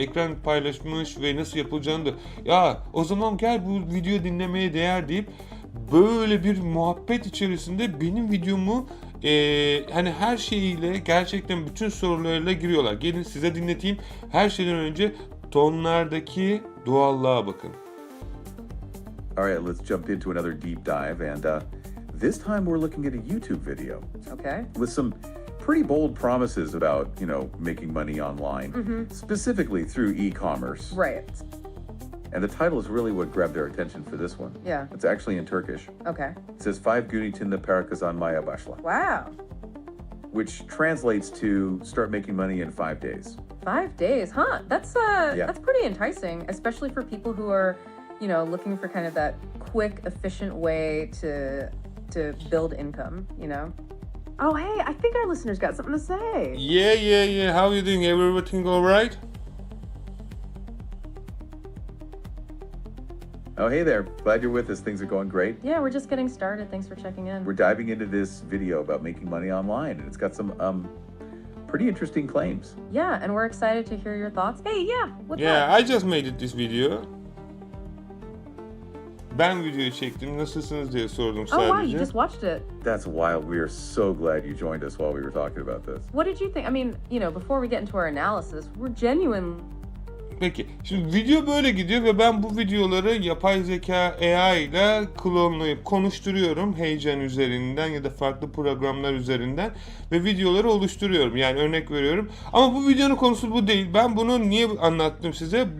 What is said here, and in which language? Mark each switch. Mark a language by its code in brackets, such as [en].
[tr] Ekran paylaşmış ve nasıl yapılacağını da. Ya o zaman gel bu video dinlemeye değer deyip böyle bir muhabbet içerisinde benim videomu hani her şeyiyle gerçekten bütün sorularıyla giriyorlar. Gelin size dinleteyim. Her şeyden önce tonlardaki doğallığa bakın. [en] Alright, let's jump into another deep dive, and this time we're looking at a YouTube video. Okay. With some pretty bold promises about, making money online, specifically through e-commerce. Right. And the title is really what grabbed our attention for this one. Yeah. It's actually in Turkish. Okay. It says [tr] 5 gün içinde para kazanmaya başla, [en] Wow. which translates to start making money in 5 days. 5 days, huh? That's Yeah. that's pretty enticing, especially for people who are, looking for kind of that quick, efficient way to build income, Oh, hey, I think our listeners got something to say. Yeah. How you doing? Everything all right? Oh, hey there. Glad you're with us. Things are going great. Yeah, we're just getting started. Thanks for checking in. We're diving into this video about making money online, and it's got some pretty interesting claims. Yeah, and we're excited to hear your thoughts. Hey, yeah, what's Yeah, up? I just made this video. [tr] Ben videoyu çektim. Nasılsınız diye sordum [en] Oh, wow, you [tr] sadece. [en] just watched it. That's wild. We are so glad you joined us while we were talking about this. What did you think? I mean, before we get into our analysis, we're genuine. [tr] Peki, şimdi video böyle gidiyor ve ben bu videoları yapay zeka AI ile klonlayıp konuşturuyorum heyecan üzerinden ya da farklı programlar üzerinden ve videoları oluşturuyorum. Yani örnek veriyorum. Ama bu videonun konusu bu değil. Ben bunu niye anlattım size?